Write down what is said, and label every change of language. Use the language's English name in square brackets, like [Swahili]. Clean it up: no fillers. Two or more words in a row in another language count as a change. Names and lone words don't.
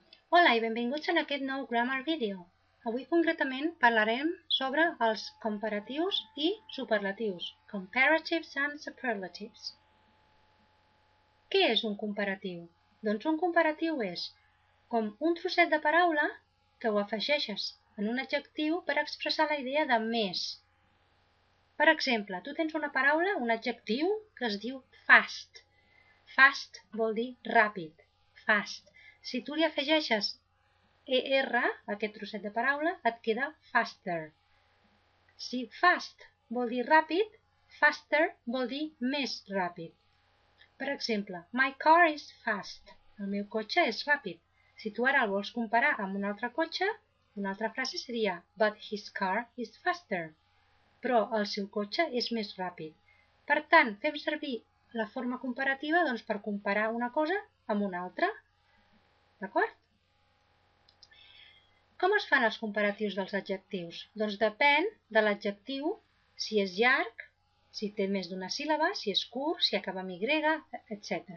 [Catalan] Hola i benvinguts en aquest nou [English] Grammar Video. [Catalan] Avui concretament parlarem sobre els comparatius i superlatius, [English] comparatives and superlatives. [Catalan] Què és un comparatiu? Doncs un comparatiu és com un trosset de paraula que ho afegeixes en un adjectiu per expressar la idea de més. Per exemple, tu tens una paraula, un adjectiu que es diu fast. Fast vol dir ràpid, fast. Si tu li afegeixes ER, aquest trosset de paraula, et queda faster. Si fast vol dir ràpid, faster vol dir més ràpid. Per exemple, [English] my car is fast. [Catalan] El meu cotxe és ràpid. Si tu ara el vols comparar amb un altre cotxe, una altra frase seria [English] but his car is faster. [Catalan] Però el seu cotxe és més ràpid. Per tant, fem servir la forma comparativa per comparar una cosa amb una altra. D'acord? Com es fan els comparatius dels adjectius? Doncs depèn de l'adjectiu, si és llarg, si té més d'una síl·laba, si és curt, si acaba amb Y, etc.